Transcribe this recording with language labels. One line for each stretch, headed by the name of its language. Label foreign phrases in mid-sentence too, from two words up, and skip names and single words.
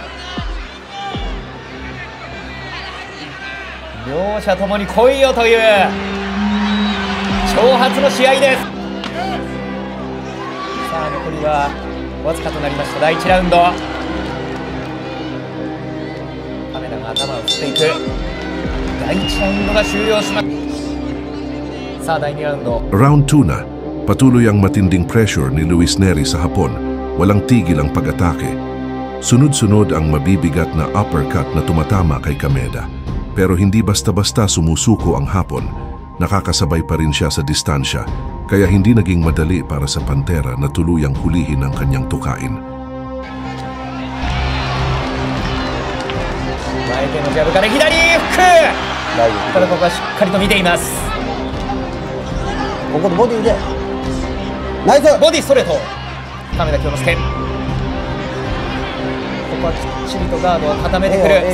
Japanese: 両者ともに来いよという挑発の試合です。さあ残りはわずかとなりました第1ラウンド。亀田が頭を振っていく。第1ラウンドが終了します。さあ第2ラウンド。
Filipino: Round 2 na, patuloy ang matinding pressure ni Luis Neri sa Hapon. Walang tigil ang pag-atake. Sunod-sunod ang mabibigat na uppercut na tumatama kay Kameda. Pero hindi basta-basta sumusuko ang Hapon. Nakakasabay pa rin siya sa distansya, kaya hindi naging madali para sa Pantera na tuluyang hulihin ang kanyang tukain.
Japanese: 前手のジャブから左フック。ただここはしっかりと見ています。ここでボディでナイス。ボディストレート亀田京之介。ここはきっちりとガードを固めてくる。